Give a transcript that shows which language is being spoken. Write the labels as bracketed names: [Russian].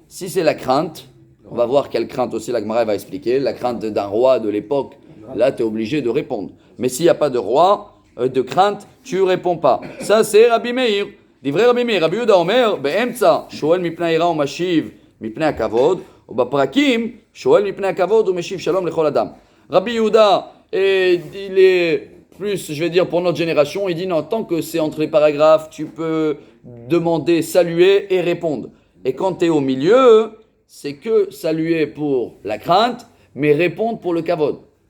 [French] Si c'est la crainte, on va voir quelle crainte aussi la Gemara va expliquer, la crainte d'un roi de l'époque, là tu es obligé de répondre. Mais s'il n'y a pas de roi, de crainte, tu ne réponds pas. Ça c'est Rabbi Meir. [Hebrew] דברי רבי מאיר, רבי יהודה אומר, באמצע שואל מפני היראה ומשיב מפני הכבוד, ובפרקים שואל מפני הכבוד ומשיב שלום לכל אדם. [French] Rabbi Yehuda, il est plus, je vais dire pour notre génération, il dit non, tant que c'est entre les paragraphes, tu peux demander, saluer et répondre. Et quand tu es au milieu, c'est que saluer pour la crainte, mais répondre pour le kavod.